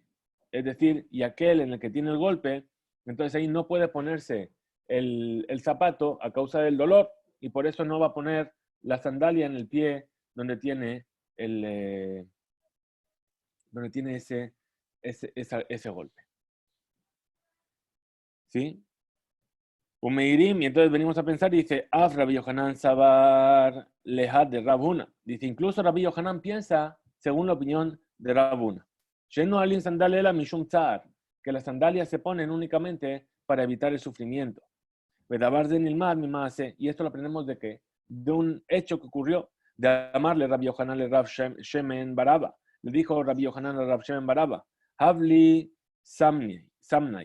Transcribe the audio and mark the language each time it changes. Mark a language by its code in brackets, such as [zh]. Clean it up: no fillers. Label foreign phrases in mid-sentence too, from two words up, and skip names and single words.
[es] Es decir, y aquel en el que tiene el golpe, entonces ahí no puede ponerse el zapato a causa del dolor y por eso no va a poner la sandalia en el pie donde tiene, donde tiene ese golpe. ¿Sí? Umeirim, y entonces venimos a pensar y dice, [arc] אף רבי יוחנן סבר להא דרבנן. [es] Dice, incluso Rabbi Yohanan piensa según la opinión de Rabuna. [he] שאין נועלין סנדל אלא משום צער, [es] que las sandalias se ponen únicamente para evitar el sufrimiento. Y esto lo aprendemos de qué? De un hecho que ocurrió, de [arc] אמר ליה רבי יוחנן לרב שמן בר אבא. [es] Le dijo Rabbi Yohanan a Rav Shemen Baraba, [arc] הב לי סמנאי.